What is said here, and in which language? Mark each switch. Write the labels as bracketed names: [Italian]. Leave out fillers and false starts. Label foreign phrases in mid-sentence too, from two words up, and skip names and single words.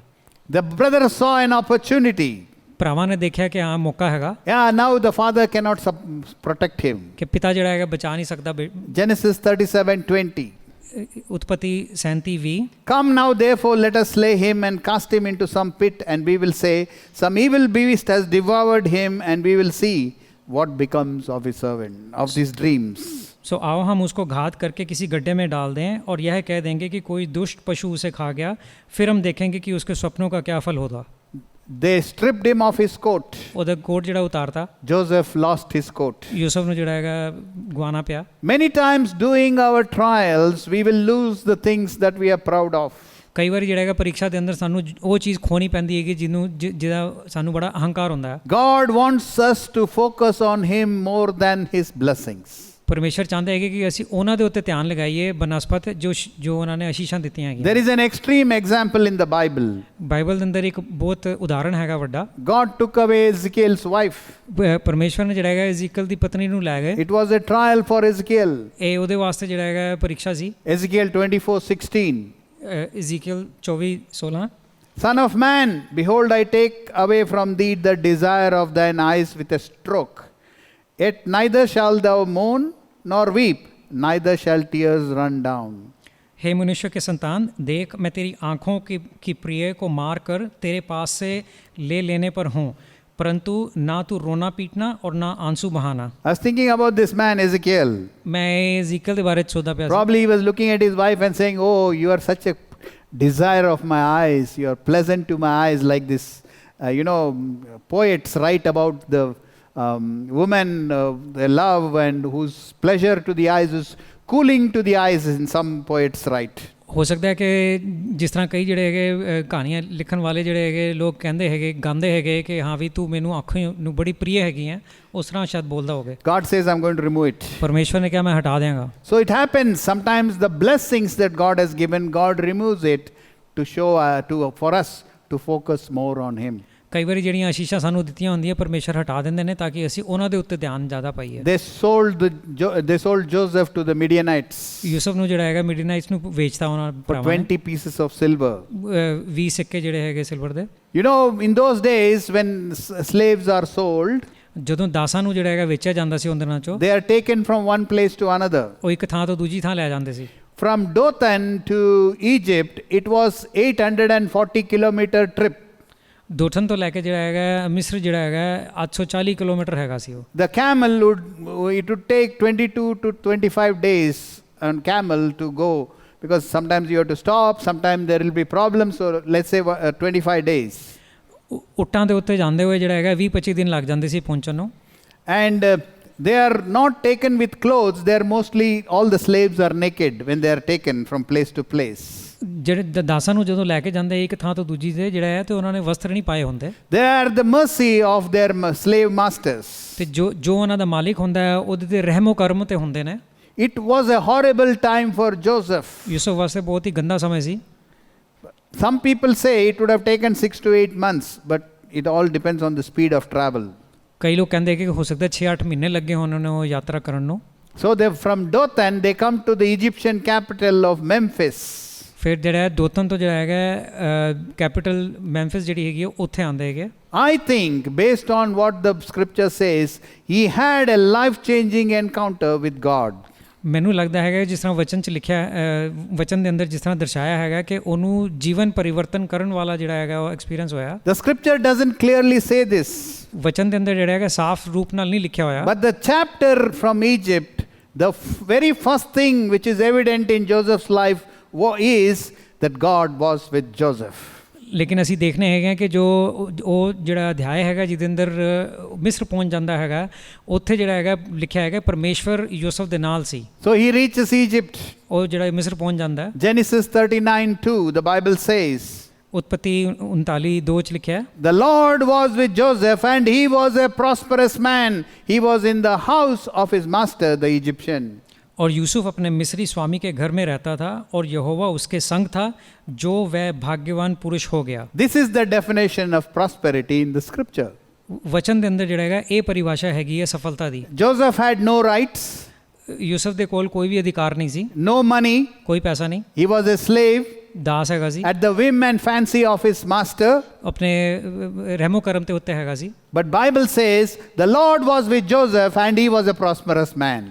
[English] The brother saw an opportunity. [Punjabi] ਭਰਾਵਾਂ ਨੇ ਦੇਖਿਆ ਕਿ ਹਾਂ ਮੌਕਾ ਹੈਗਾ। [English] Yeah, now the father cannot protect him. [Punjabi] ਕਿ ਪਿਤਾ ਜਿਹੜਾ ਹੈਗਾ ਬਚਾ ਨਹੀਂ ਸਕਦਾ। [English] Genesis 37:20. [Punjabi] ਉਤਪਤੀ 37:20। [English] Come now therefore let us slay him and cast him into some pit, and we will say, some evil beast has devoured him, and we will see what becomes of his servant, of his dreams. [Hindi] So आओ हम उसको घात करके किसी गड्ढे में डाल दें और यह कह देंगे कि कोई दुष्ट पशु उसे खा गया, फिर हम देखेंगे कि उसके सपनों का क्या फल होगा। [English] They stripped him of his coat. [Punjabi] ਉਹਦਾ ਕੋਟ ਜਿਹੜਾ ਉਤਾਰਤਾ। [English] Joseph lost his coat. [Punjabi] ਯੂਸਫ ਨੂੰ ਜਿਹੜਾ ਹੈਗਾ ਗਵਾਣਾ ਪਿਆ। [English] Many times during our trials we will lose the things that we are proud of. [Punjabi] ਕਈ ਵਾਰੀ ਜਿਹੜਾ ਹੈਗਾ ਪਰੀਖਿਆ ਦੇ ਅੰਦਰ ਸਾਨੂੰ ਉਹ ਚੀਜ਼ ਖੋਣੀ ਪੈਂਦੀ ਹੈਗੀ ਜਿਹਦਾ ਸਾਨੂੰ ਬੜਾ ਅਹੰਕਾਰ ਹੁੰਦਾ ਹੈ। [English] God wants us to focus on him more than his blessings. [Punjabi] ਪਰਮੇਸ਼ਰ ਚਾਹੁੰਦਾ ਹੈ ਕਿ ਅਸੀਂ ਉਹਨਾਂ ਦੇ ਉੱਤੇ ਧਿਆਨ ਲਗਾਈਏ ਬਨਸਪਤ ਜੋ ਉਹਨਾਂ ਨੇ ਅਸ਼ੀਸ਼ਾਂ ਦਿੱਤੀਆਂ ਹੈਗੀਆਂ। [English] There is an extreme example in the Bible. [Punjabi] ਬਾਈਬਲ ਦੇ ਅੰਦਰ ਇੱਕ ਬਹੁਤ ਉਦਾਹਰਣ ਹੈਗਾ ਵੱਡਾ। [English] God took away Ezekiel's wife. [Punjabi] ਪਰਮੇਸ਼ਰ ਨੇ ਜਿਹੜਾ ਹੈਗਾ ਇਜ਼ੀਕਲ ਦੀ ਪਤਨੀ ਨੂੰ ਲੈ ਗਏ। [English] It was a trial for Ezekiel. [Punjabi] ਇਹ ਉਹਦੇ ਵਾਸਤੇ ਜਿਹੜਾ ਹੈਗਾ ਪਰੀਖਿਆ ਸੀ। [English] Ezekiel 24:16. Ezekiel 24:16। Son of man, behold, I take away from thee the desire of thine eyes with a stroke. Yet neither shalt thou mourn nor weep, neither shall tears run down. [Hindi] हे मनुष्य के संतान, देख मैं तेरी आँखों की प्रिय को मार कर तेरे पास से ले लेने पर हूँ, परंतु ना तू रोना पीटना और ना आंसू बहाना। [English] I was thinking about this man Ezekiel. [Hindi] मैं एजिकल के बारे में सोचता पिया। [English] Probably he was looking at his wife and saying, "Oh, you are such a desire of my eyes. You are pleasant to my eyes," like this. Poets write about the woman they love and whose pleasure to the eyes is cooling to the eyes, in some poets write. [Punjabi] ਹੋ ਸਕਦਾ ਹੈ ਕਿ ਜਿਸ ਤਰ੍ਹਾਂ ਕਈ ਜਿਹੜੇ ਹੈਗੇ ਕਹਾਣੀਆਂ ਲਿਖਣ ਵਾਲੇ ਜਿਹੜੇ ਹੈਗੇ ਲੋਕ ਕਹਿੰਦੇ ਹੈਗੇ ਗਾਉਂਦੇ ਹੈਗੇ ਕਿ ਹਾਂ ਵੀ ਤੂੰ ਮੈਨੂੰ ਅੱਖਾਂ ਨੂੰ ਬੜੀ ਪ੍ਰਿਯ ਹੈਗੀ ਹੈ, ਉਸ ਤਰ੍ਹਾਂ ਸ਼ਾਇਦ ਬੋਲਦਾ ਹੋਵੇ। [English] God says, I'm going to remove it. [Punjabi] ਪਰਮੇਸ਼ਵਰ ਨੇ ਕਿਹਾ ਮੈਂ ਹਟਾ ਦਿਆਂਗਾ। [English] So it happens sometimes the blessings that God has given, God removes it to show for us to focus more on him. [Punjabi] ਕਈ ਵਾਰੀ ਜਿਹੜੀਆਂ ਆਸ਼ੀਸ਼ਾਂ ਸਾਨੂੰ ਦਿੱਤੀਆਂ ਹੁੰਦੀਆਂ ਪਰਮੇਸ਼ਰ ਹਟਾ ਦਿੰਦੇ ਨੇ ਤਾਂ ਕਿ ਅਸੀਂ ਉਹਨਾਂ ਦੇ ਉੱਤੇ ਧਿਆਨ ਜ਼ਿਆਦਾ ਪਾਈਏ। [English] They sold Joseph to the Midianites [Punjabi] ਯੂਸਫ ਨੂੰ ਜਿਹੜਾ ਹੈਗਾ ਮਿਡੀਨਾਈਟਸ ਨੂੰ ਵੇਚਤਾ ਉਹਨਾਂ [English] for [Punjabi] ਭਰਾਵਾਂ ਨੇ [English] 20 pieces of silver. [Punjabi] 20 ਸਿੱਕੇ ਜਿਹੜੇ ਹੈਗੇ ਸਿਲਵਰ ਦੇ। [English] You know, in those days when slaves are sold, [Punjabi] ਜਦੋਂ ਦਾਸਾਂ ਨੂੰ ਜਿਹੜਾ ਹੈਗਾ ਵੇਚਿਆ ਜਾਂਦਾ ਸੀ ਉਹਨਾਂ ਦਿਨਾਂ 'ਚੋਂ [English] they are taken from one place to another. [Punjabi] ਉਹ ਇੱਕ ਥਾਂ ਤੋਂ ਦੂਜੀ ਥਾਂ ਲੈ ਜਾਂਦੇ ਸੀ। [English] From Dothan to Egypt, it was 840 kilometer trip. [Punjabi] ਦੋਥਨ ਤੋਂ ਲੈ ਕੇ ਜਿਹੜਾ ਹੈਗਾ ਮਿਸਰ ਜਿਹੜਾ ਹੈਗਾ 840 ਕਿਲੋਮੀਟਰ ਹੈਗਾ ਸੀ ਉਹ। [English] The camel it would take 22 to 25 days on camel to go, because sometimes you have to stop, sometimes there will be problems, so let's say 25 days. [Punjabi] ਉੱਟਾਂ ਦੇ ਉੱਤੇ ਜਾਂਦੇ ਹੋਏ ਜਿਹੜਾ ਹੈਗਾ 20-25 ਦਿਨ ਲੱਗ ਜਾਂਦੇ ਸੀ ਪਹੁੰਚਣ ਨੂੰ। [English] And they are not taken with clothes, they are mostly, all the slaves are naked when they are taken from place to place. [Punjabi] ਜਿਹੜੇ ਦਾਸਾਂ ਨੂੰ ਜਦੋਂ ਲੈ ਕੇ ਜਾਂਦੇ ਇੱਕ ਥਾਂ ਤੋਂ ਦੂਜੀ ਤੇ ਜਿਹੜਾ ਹੈ ਤੇ ਉਹਨਾਂ ਨੇ ਵਸਤਰ ਨਹੀਂ ਪਾਏ ਹੁੰਦੇ। [English] They are the mercy of their slave masters. [Punjabi] ਤੇ ਜੋ ਉਹਨਾਂ ਦਾ ਮਾਲਿਕ ਹੁੰਦਾ ਹੈ ਉਹਦੇ ਤੇ ਰਹਿਮੋ ਕਰਮ ਤੇ ਹੁੰਦੇ ਨੇ। [English] It was a horrible time for Joseph. [Punjabi] ਯੂਸਫ ਵਾਸਤੇ ਬਹੁਤ ਹੀ ਗੰਦਾ ਸਮੇਂ ਸੀ। [English] Some people say it would have taken 6 to 8 months, but it all depends on the speed of travel. [Punjabi] ਕਈ ਲੋਕ ਕਹਿੰਦੇ ਕਿ ਹੋ ਸਕਦਾ 6-8 ਮਹੀਨੇ ਲੱਗੇ ਹੋਣ ਉਹਨਾਂ ਨੂੰ ਯਾਤਰਾ ਕਰਨ ਨੂੰ। [English] So from Dothan they come to the Egyptian capital of Memphis. [Punjabi] ਫਿਰ ਜਿਹੜਾ ਹੈ ਦੋਤਨ ਤੋਂ ਜਿਹੜਾ ਹੈਗਾ ਕੈਪੀਟਲ ਮੈਂਫਿਸ ਜਿਹੜੀ ਹੈਗੀ ਹੈ ਉੱਥੇ ਆਉਂਦੇ ਹੈਗੇ। [English] I think based on what the scripture says, he had a life-changing encounter with God. [Punjabi] ਮੈਨੂੰ ਲੱਗਦਾ ਹੈਗਾ ਜਿਸ ਤਰ੍ਹਾਂ ਵਚਨ 'ਚ ਲਿਖਿਆ ਵਚਨ ਦੇ ਅੰਦਰ ਜਿਸ ਤਰ੍ਹਾਂ ਦਰਸਾਇਆ ਹੈਗਾ ਕਿ ਉਹਨੂੰ ਜੀਵਨ ਪਰਿਵਰਤਨ ਕਰਨ ਵਾਲਾ ਜਿਹੜਾ ਹੈਗਾ ਉਹ ਐਕਸਪੀਰੀਅੰਸ ਹੋਇਆ। [English] The scripture doesn't clearly say this. [Punjabi] ਵਚਨ ਦੇ ਅੰਦਰ ਜਿਹੜਾ ਹੈਗਾ ਸਾਫ਼ ਰੂਪ ਨਾਲ ਨਹੀਂ ਲਿਖਿਆ ਹੋਇਆ। [English] But the chapter from Egypt, the very first thing which is evident in Joseph's life is that God was with Joseph. [Punjabi] ਲੇਕਿਨ ਅਸੀਂ ਦੇਖਨੇ ਹੈਗੇ ਕਿ ਜੋ ਉਹ ਜਿਹੜਾ ਅਧਿਆਇ ਹੈਗਾ ਜਿਹਦੇ ਅੰਦਰ ਮਿਸਰ ਪਹੁੰਚ ਜਾਂਦਾ ਹੈਗਾ ਉੱਥੇ ਜਿਹੜਾ ਹੈਗਾ ਲਿਖਿਆ ਹੈਗਾ ਪਰਮੇਸ਼ਵਰ ਯੂਸਫ ਦੇ ਨਾਲ ਸੀ। [English] So he reaches Egypt. [Punjabi] ਉਹ ਜਿਹੜਾ ਮਿਸਰ ਪਹੁੰਚ ਜਾਂਦਾ ਹੈ। [English] Genesis 39:2 the Bible says, [Punjabi] ਉਤਪਤੀ 39:2 ਚ ਲਿਖਿਆ ਹੈ, [English] The Lord was with Joseph and he was a prosperous man. He was in the house of his master the Egyptian. [Hindi] और यूसुफ अपने मिस्री स्वामी के घर में रहता था और यहोवा उसके संग था जो वह भाग्यवान पुरुष हो गया। [English] This is the definition of prosperity in the scripture. [Punjabi] ਵਚਨ ਦੇ ਅੰਦਰ ਜਿਹੜਾ ਹੈਗਾ ਇਹ ਪਰਿਭਾਸ਼ਾ ਹੈਗੀ ਹੈ ਸਫਲਤਾ ਦੀ। [English] Joseph had no rights. [Punjabi] ਯੂਸਫ ਦੇ ਕੋਲ ਕੋਈ ਵੀ ਅਧਿਕਾਰ ਨਹੀਂ ਸੀ। [English] No money. [Punjabi] ਕੋਈ ਪੈਸਾ ਨਹੀਂ। [English] He was a slave. [Punjabi] ਦਾਸ ਹੈਗਾ ਸੀ। [English] At the whim and fancy of his master. [Punjabi] ਆਪਣੇ ਰਹਿਮੋ ਕਰਮ ਤੇ ਉੱਤੇ ਹੈਗਾ ਸੀ। [English] But Bible says the Lord was with Joseph and he was a prosperous man.